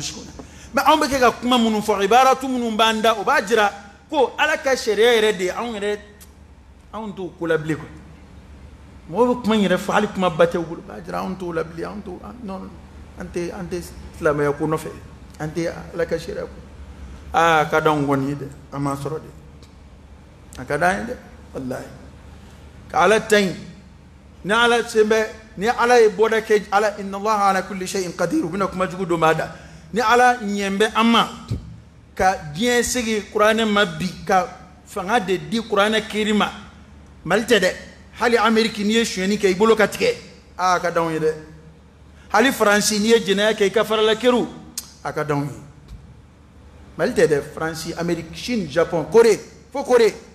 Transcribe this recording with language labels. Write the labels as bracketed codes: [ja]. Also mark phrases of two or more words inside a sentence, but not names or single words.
[bm] dusukun na mɛ anw bɛ kɛ ka kuma minnu fɔ ibaratu minnu b'an da o b'a jira ko ala ka sariya yɛrɛ de anw t'o ko la bilen quoi mɔgɔw bɛ kuma in yɛrɛ fɔ hali kuma ba tɛ u bolo o b'a jira anw t'o la bilen anw t'o non an tɛ silamɛya ko nɔfɛ an tɛ ala ka sariya ko a ka d'anw kɔni ye dɛ an m'a sɔrɔ de a ka d'an ye dɛ wallahi ka ala ta ɲi ni ala sen bɛ ni ala ye bɔda kɛ ala [ar] إن الله على كل شيء قدير [bm] u bɛna kuma jugu dɔ b'a da ni ala ɲɛ bɛ an ma ka diɲɛ segi kuranɛ ma bi ka fanga de di kuranɛ kiri ma Mali tɛ dɛ hali Amérique n'i ye sonyɛni kɛ i bolo ka tigɛ a ka d'anw ye dɛ hali Faransi n'i ye jɛnɛya kɛ i ka farala kɛru a ka d'anw ye Mali tɛ dɛ Faransi Amérique Chine Japon Corée fo Corée